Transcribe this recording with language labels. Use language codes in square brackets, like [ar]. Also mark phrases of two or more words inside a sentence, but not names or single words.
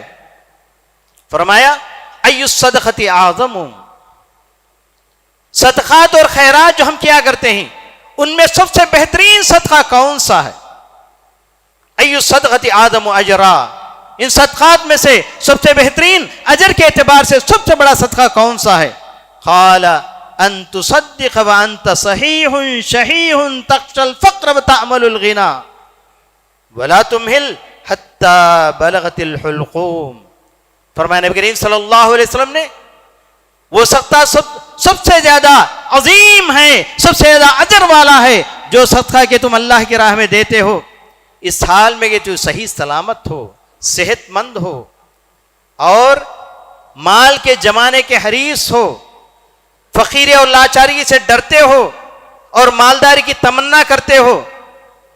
[hi] फरमाया, [ar] أي الصدقة أعظم, [hi] सदक़ात और खैरात जो हम किया करते हैं उनमें सबसे बेहतरीन सदका कौन सा है? [ar] أي الصدقة أعظم أجرا, [hi] इन सदक़ात में से सबसे बेहतरीन अजर के एतबार से सबसे बड़ा सदका कौन सा है? [ar] قال أن تصدق و أنت صحيح شحيح تخشى الفقر و تأمل الغنى ولا تمهل حتى بلغت الحلقوم. [hi] फरमाया नबी करीम [ar] صلى الله عليه وسلم [hi] ने, वो सदका सबसे ज्यादा अजीम है, सबसे ज्यादा अजर वाला है जो सदका के तुम अल्लाह की राह में देते हो इस हाल में कि तू सही सलामत हो, सेहतमंद हो और माल के जमाने के हरीस हो, फकीरी और लाचारी से डरते हो और मालदारी की तमन्ना करते हो।